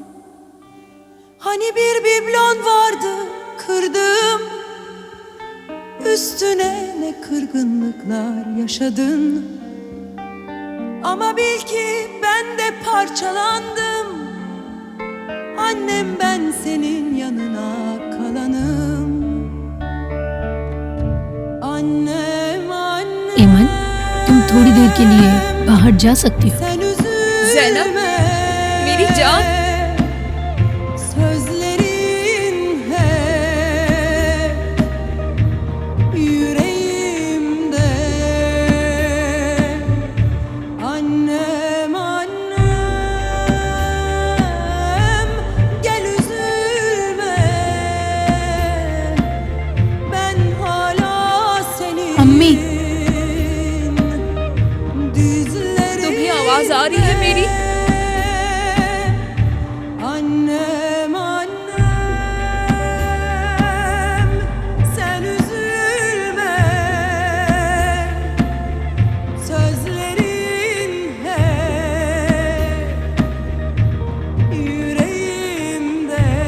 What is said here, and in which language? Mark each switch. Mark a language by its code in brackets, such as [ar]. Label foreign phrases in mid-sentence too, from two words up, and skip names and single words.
[tr] Hani bir biblon vardı kırdım, üstüne ne kırgınlıklar yaşadın. Ama bil ki ben de parçalandım. Annem ben senin yanına kalanım. Annem, annem. [hi] एमन, तुम थोड़ी देर के लिए बाहर जा सकती हो। [tr] Sen üzülme. [hi] Zeynep, मेरी जान। [tr] Sözlerin hep yüreğimde. Annem, annem, gel üzülme. Ben hala senin [hi] अम्मी। [tr] dizlerin. [hi] तुम्हें आवाज आ रही है मेरी? [tr] Annem, annem, sen üzülme. Sözlerin hep yüreğimde.